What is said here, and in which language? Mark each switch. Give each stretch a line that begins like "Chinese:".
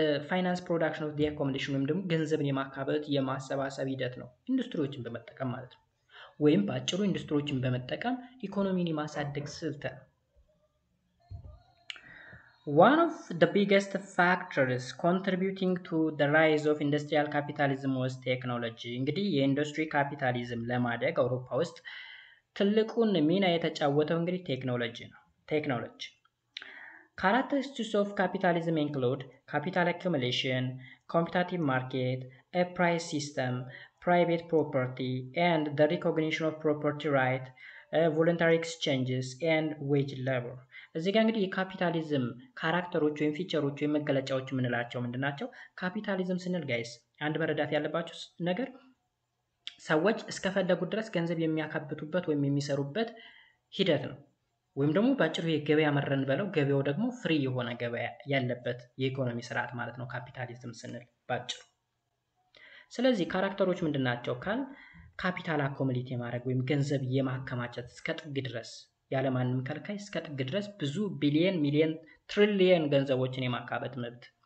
English: finance production of the accommodation
Amharic: ወይም ደግሞ ገንዘብን የማካበት የማሰባሰብ ሂደት ነው ኢንዱስትሪዎችን በመጠቀም ማለት ነው። ወይም ባጭሩ ኢንዱስትሪዎችን በመጠቀም ኢኮኖሚን የማሳደግ ስልት ነው።
English: One of the biggest factors contributing to the rise of industrial capitalism was technology.
Amharic: እንግዲህ የኢንዱስትሪ ካፒታሊዝም ለማደግ አውሮፓ ውስጥ ትልቁን ሚና የተጫወተው እንግዲህ ቴክኖሎጂ ነው።
English: ቴክኖሎጂ Characteristics of capitalism include capital accumulation, competitive market, a price system, private property, and the recognition of property right, voluntary exchanges, and wage labor.
Amharic: እዚህ ጋር እንግዲህ የካፒታሊዝም ካራክተሮች ወይም ፊቸሮች ወይም መገለጫዎች የምንላቸው ምንድናቸው? ካፒታሊዝም ስንል ጋይስ አንድ መረዳት ያለባችሁ ነገር ሰዎች እስከፈለጉት ድረስ ገንዘብ የሚያካብቱበት ወይም የሚሰሩበት ሂደት ነው። ወይም ደግሞ ባጭሩ የገበያ መረን በለው ገበያው ደግሞ ፍሪ የሆነ ገበያ ያለበት የኢኮኖሚ ስርዓት ማለት ነው ካፒታሊዝም ስንል ባጭሩ። ስለዚህ ካራክተሮች ምንድናቸው ካል ካፒታል አኮሙሌት የማድረግ ወይም ገንዘብ የማከማቸት እስከ ጥግ ድረስ ያለማንም ከልካይ እስከ ጥግ ድረስ ብዙ ቢሊየን፣ ሚሊየን፣ ትሪሊየን ገንዘቦችን የማካበት መብት።